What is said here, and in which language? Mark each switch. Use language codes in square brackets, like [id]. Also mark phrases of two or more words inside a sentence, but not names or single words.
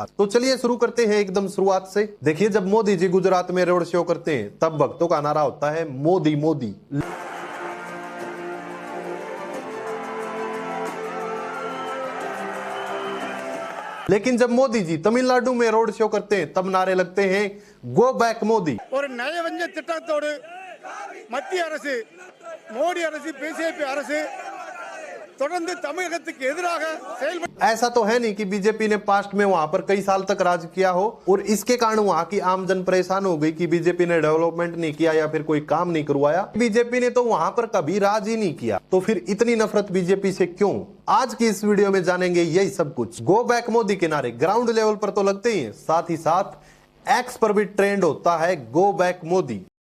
[hi] तो चलिए शुरू करते हैं एकदम शुरुआत से। देखिए जब मोदी जी गुजरात में रोड शो करते हैं तब भक्तों का नारा होता है मोदी मोदी। लेकिन जब मोदी जी तमिलनाडु में रोड शो करते हैं तब नारे लगते हैं [en] go back [hi] मोदी। [ta] और நயவஞ்ச திட்டத்தோடு மத்திய அரசு மோடி அரசு பிஜேபி அரசு தொடர்ந்து தமிழகத்துக்கு எதிராக செயல்பட்டு। [hi] ऐसा तो है नहीं कि बीजेपी ने पास्ट में वहां पर कई साल तक राज किया हो और इसके कारण वहां की आमजन परेशान हो गई कि बीजेपी ने डेवलपमेंट नहीं किया या फिर कोई काम नहीं करवाया। बीजेपी ने तो वहां पर कभी राज ही नहीं किया, तो फिर इतनी नफरत बीजेपी से क्यों? आज की इस वीडियो में जानेंगे यही सब कुछ। [en] go back [hi] मोदी के नारे [en] ground level [hi] पर तो लगते ही हैं, साथ ही साथ एक्स पर भी ट्रेंड होता है [en] go back [hi] मोदी।